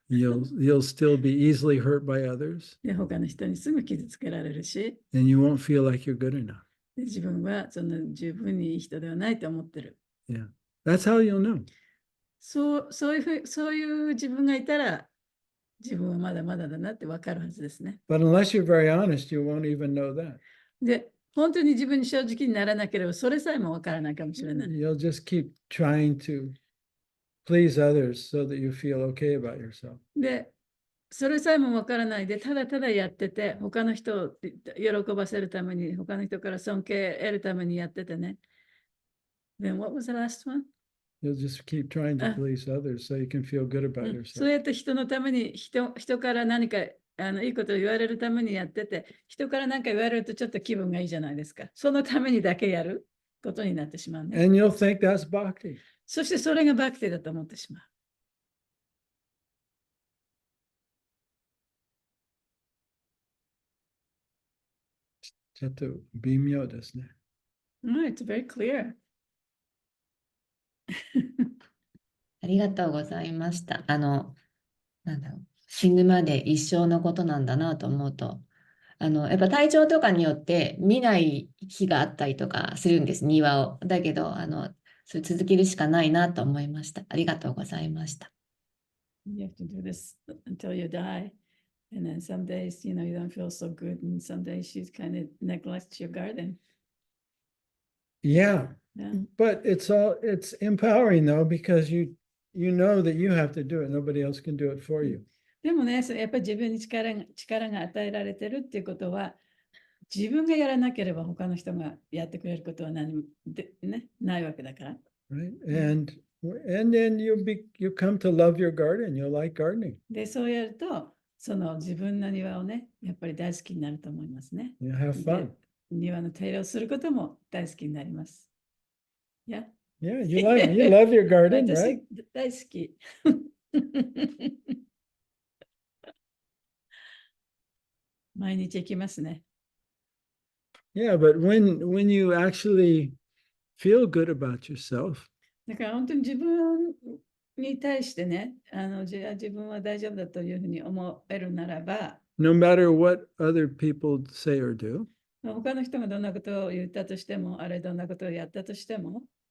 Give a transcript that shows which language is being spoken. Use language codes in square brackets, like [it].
[en] You'll still be easily hurt by others, [ja] で、他の人にすぐ傷つけられるし、 [en] and you won't feel like you're good enough. [ja] で自分はその十分にいい人ではないと思ってる。 [en] Yeah, that's how you'll know. [ja] そういう自分がいたら、自分はまだまだだなって分かるはずですね。 [en] But unless you're very honest, you won't even know that. [ja] で、本当に自分に正直にならなければ、それさえも分からないかもしれない。 [en] You'll just keep trying to please others so that you feel okay about yourself. [ja] で、それさえも分からないで、ただただやってて、他の人を喜ばせるために、他の人から尊敬得るためにやっててね。 [en] Then what was the last one? You'll just keep trying to please others so you can feel good about [ja] そう [en] yourself. [ja] やって人のために人から何かいいことを言われるためにやってて、人から何か言われるとちょっと気分がいいじゃないですか。そのためにだけやることになってしまうね。 [en] And you'll think that's bhakti. [ja] そしてそれがバクティだと思ってしまう。ちょっと微妙ですね。 [en] It's very clear. [ja] ありがとうございました。なんだろう、死ぬまで一生のことなんだなと思うと、やっぱ体調とかによって見ない日があったりとかするんです、庭を。だけど、それ続けるしかないなと思いました。ありがとうございました。 [en] You have to do this until you die. And then some days, you don't feel so good. And some days you kind of neglect your garden. Yeah, Yeah. but it's empowering though, because you know that you have to do it. Nobody else can do it for you. [ja] でもね、やっぱり自分に力が与えられてるっていうことは、自分がやらなければ他の人がやってくれることは何もないわけだから。 [en] Right? And then you come to love your garden. You'll like gardening. [ja] で、そうやると、その自分の庭をね、やっぱり大好きになると思いますね。 [en] You have fun. [ja] 庭の手入れをすることも大好きになります。 [en] Yeah? Yeah, you love your garden, [ja] 私 [en] right? [ja] 大好き。毎日行きますね。 [en] Yeah, but when you actually feel good about yourself, [ja] だから本当に自分に対してね、自分は大丈夫だというふうに思えるならば、 [en] no matter what other people say or do, [ja] 他の人がどんなことを言ったとしても、あれどんなことをやったとしても、